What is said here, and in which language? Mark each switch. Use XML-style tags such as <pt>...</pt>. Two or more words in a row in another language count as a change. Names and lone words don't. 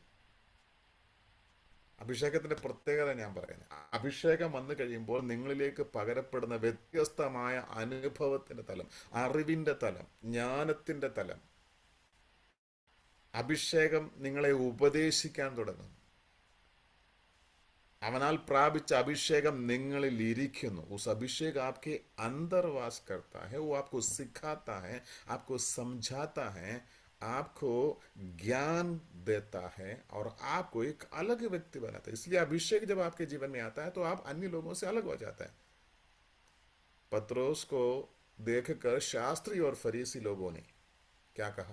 <ml>അഭിഷേകത്തിന്റെ പ്രത്യേകത ഞാൻ പറയുന്നത്, അഭിഷേകം വന്നു കഴിയുമ്പോൾ നിങ്ങളിലേക്ക് പകരപ്പെടുന്ന വ്യത്യസ്തമായ അനുഭവത്തിന്റെ തലം, അറിവിന്റെ തലം, ജ്ഞാനത്തിന്റെ തലം, അഭിഷേകം നിങ്ങളെ ഉപദേശിക്കാൻ തുടങ്ങുന്നു. അവനാൽ പ്രാപിച്ച അഭിഷേകം നിങ്ങളിൽ ഇരിക്കുന്നു.</ml> <hi>उस अभिषेक आपके अंदर वास करता है, वो आपको सिखाता है, आपको समझाता है, आपको ज्ञान देता है और आपको एक अलग व्यक्ति बनाता है. इसलिए अभिषेक जब आपके जीवन में आता है तो आप अन्य लोगों से अलग हो जाता है. पत्रोस को देखकर शास्त्री और फरीसी लोगों ने क्या कहा?</hi>